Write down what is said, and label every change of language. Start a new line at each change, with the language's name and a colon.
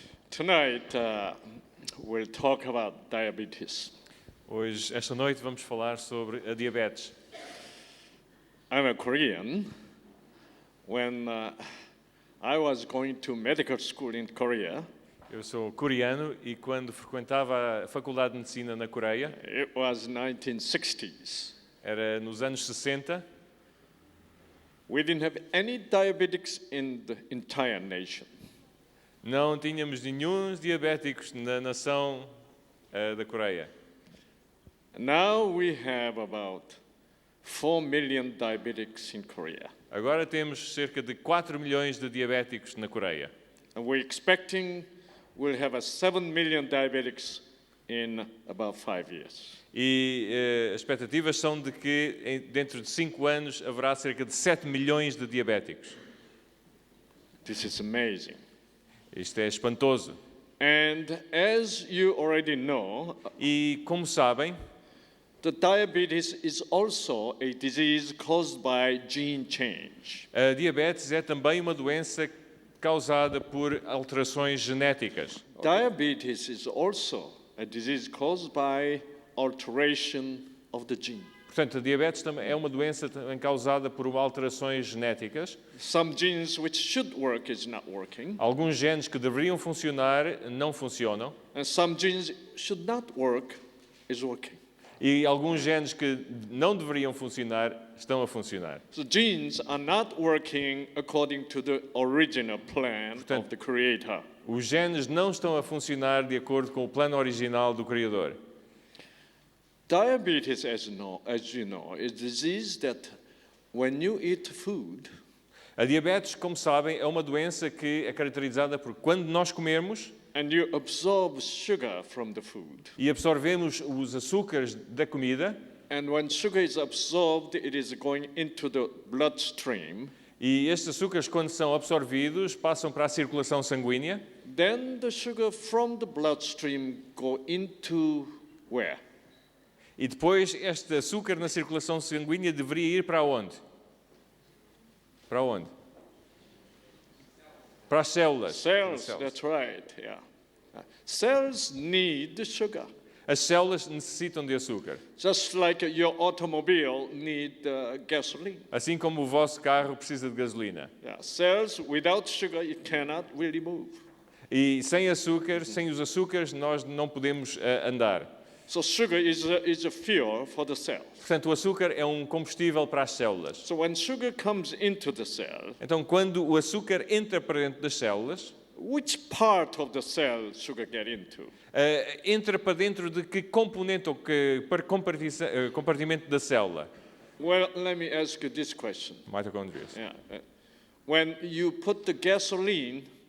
English: Tonight we'll talk about diabetes.
Portuguese: Hoje, esta noite, vamos falar sobre a diabetes.
English: I'm a Korean. When I was going to medical school in Korea,
Portuguese: Eu sou coreano e quando frequentava a Faculdade de Medicina na Coreia,
English: it was 1960s.
Portuguese: era nos anos 60,
English: We didn't have any diabetics in the entire nation.
Portuguese: não tínhamos nenhum diabéticos na nação da Coreia.
English: Now we have about 4 million diabetics in Korea.
Portuguese: Agora temos cerca de 4 milhões de diabéticos na Coreia.
English: And we're expecting we'll have a 7 million diabetics in about 5 years.
Portuguese: E as expectativas são de que dentro de 5 anos haverá cerca de 7 milhões de diabéticos.
English: This is amazing.
Portuguese: Isto é espantoso.
English: And as you already know,
Portuguese: E como sabem,
English: the diabetes is also a disease caused by gene change.
Portuguese: a diabetes é também uma doença causada por alterações genéticas.
English: Diabetes is also a disease caused by alteration of the gene.
Portuguese: Portanto, a diabetes também é uma doença também causada por alterações genéticas.
English: Some genes which should work is not working,
Portuguese: Alguns genes que deveriam funcionar não funcionam.
English: and some genes should not work is working.
Portuguese: E alguns genes que não deveriam funcionar estão a funcionar.
English: So genes are not working according to the original plan of the Creator.
Portuguese: Os genes não estão a funcionar de acordo com o plano original do Criador.
English: Diabetes, as you know, is a disease that when you eat food,
Portuguese: A diabetes, como sabem, é uma doença que é caracterizada por quando nós comemos
English: and you absorb sugar from the food.
Portuguese: e absorvemos os açúcares da comida,
English: And when sugar is absorbed, it is going into the bloodstream.
Portuguese: e estes açúcares, quando são absorvidos, passam para a circulação sanguínea.
English: Then the sugar from the bloodstream go into where?
Portuguese: E depois este açúcar na circulação sanguínea deveria ir para onde? Para onde? Para as células.
English: Cells, that's right, yeah. Cells need the sugar.
Portuguese: As células necessitam de açúcar.
English: Just like your automobile need gasoline.
Portuguese: Assim como o vosso carro precisa de gasolina.
English: Yeah, cells without sugar, it cannot really move.
Portuguese: E sem açúcar, sem os açúcares, nós não podemos andar.
English: So sugar is a fuel for the cell.
Portuguese: Portanto, o açúcar é um combustível para as células.
English: So when sugar comes into the cell,
Portuguese: Então, quando o açúcar entra para dentro das células,
English: which part of the cell sugar get into?
Portuguese: entra para dentro de que componente ou que compartimento da célula?
English: Well, let me ask you this question.
Portuguese: Mitocôndrias.
English: Yeah. When you put the gasoline,